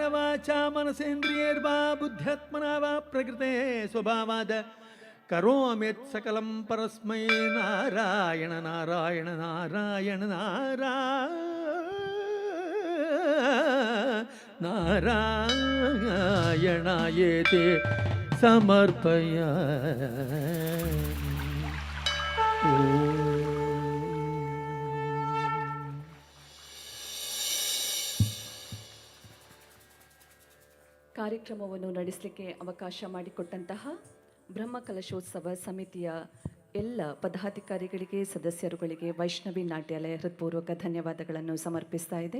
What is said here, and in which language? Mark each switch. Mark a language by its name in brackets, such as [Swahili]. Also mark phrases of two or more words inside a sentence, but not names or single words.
[Sanskrit] वाचा मनसेन्द्रियैर्वा बुद्ध्यात्मना वा प्रकृते स्वभावाद करोम्यत् सकलं परस्मै नारायण नारायण नारायण नारायणायेते समर्पयामि। [Kannada] ಕಾರ್ಯಕ್ರಮವನ್ನು ನಡೆಸಲಿಕ್ಕೆ ಅವಕಾಶ ಮಾಡಿಕೊಟ್ಟಂತಹ ಬ್ರಹ್ಮಕಲಶೋತ್ಸವ ಸಮಿತಿಯ ಎಲ್ಲ ಪದಾಧಿಕಾರಿಗಳಿಗೆ, ಸದಸ್ಯರುಗಳಿಗೆ ವೈಷ್ಣವಿ ನಾಟ್ಯಾಲಯ ಹೃತ್ಪೂರ್ವಕ ಧನ್ಯವಾದಗಳನ್ನು ಸಮರ್ಪಿಸ್ತಾ ಇದೆ.